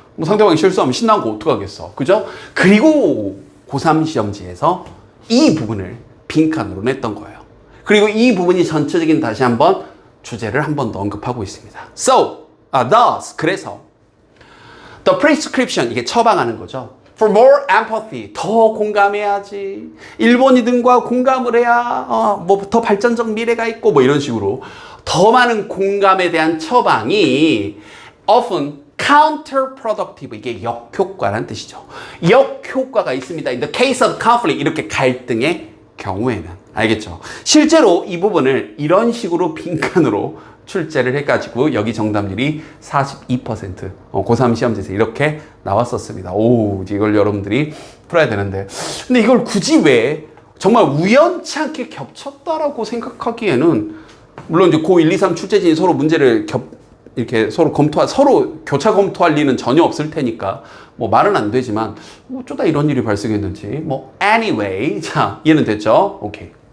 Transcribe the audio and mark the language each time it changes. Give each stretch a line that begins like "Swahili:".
Korean: 뭐 상대방이 실수하면 신난 거 어떡하겠어. 그죠? 그리고 고3 시험지에서 이 부분을 빈칸으로 냈던 거예요. 그리고 이 부분이 전체적인 다시 한번 주제를 한 번 더 언급하고 있습니다. thus, 그래서
English: the prescription,
Korean: 이게 처방하는 거죠.
English: For more empathy,
Korean: 더 공감해야지. 일본이들과 공감을 해야 뭐 더 발전적 미래가 있고, 뭐 이런 식으로 더 많은 공감에 대한 처방이
English: often counterproductive,
Korean: 이게 역효과라는 뜻이죠. 역효과가 있습니다.
English: In the case of conflict,
Korean: 이렇게 갈등의 경우에는. 알겠죠? 실제로 이 부분을 이런 식으로 빈칸으로 출제를 해가지고 여기 정답률이 42%, 고3 시험지에서 이렇게 나왔었습니다. 이제 이걸 여러분들이 풀어야 되는데, 근데 이걸 굳이 왜 정말 우연치 않게 겹쳤다라고 생각하기에는, 물론 이제 고1, 2, 3 출제진이 서로 문제를 이렇게 서로 서로 교차 검토할 리는 전혀 없을 테니까 뭐 말은 안 되지만, 어쩌다 이런 일이 발생했는지, anyway, 자, 이해는 됐죠? 오케이.